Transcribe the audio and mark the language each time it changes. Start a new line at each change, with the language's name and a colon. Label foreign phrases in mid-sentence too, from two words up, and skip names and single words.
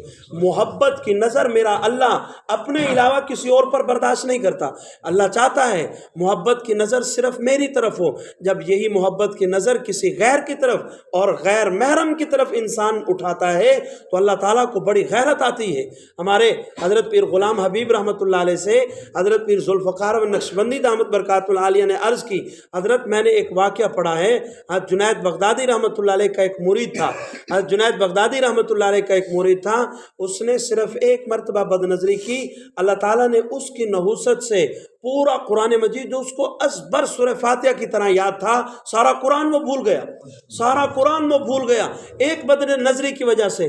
Urdu: محبت کی نظر میرا اللہ اپنے علاوہ کسی اور پر برداشت نہیں کرتا، اللہ چاہتا ہے محبت کی نظر صرف میری طرف ہو، جب یہی محبت کی نظر کسی غیر کی طرف اور غیر محرم کی طرف انسان اٹھاتا ہے تو اللہ تعالیٰ کو بڑی غیرت آتی ہے۔ ہمارے حضرت پیر غلام حبیب رحمۃ اللہ علیہ سے سے حضرت پیر ذوالفقار نقشبندی دامت برکاتل عالیہ نے عرض کی، حضرت میں نے ایک واقعہ پڑھا ہے، جنید بغدادی رحمۃ اللہ علیہ کا ایک مرید تھا، جنید بغدادی رحمۃ اللہ علیہ کا ایک مرید تھا، اس نے صرف ایک مرتبہ بدنظری کی، اللہ تعالیٰ نے اس کی نحوست سے پورا قرآن مجید جو اس کو اسبر سورہ فاتحہ کی طرح یاد تھا، سارا قرآن وہ بھول گیا، سارا قرآن وہ بھول گیا ایک بدنظری کی وجہ سے.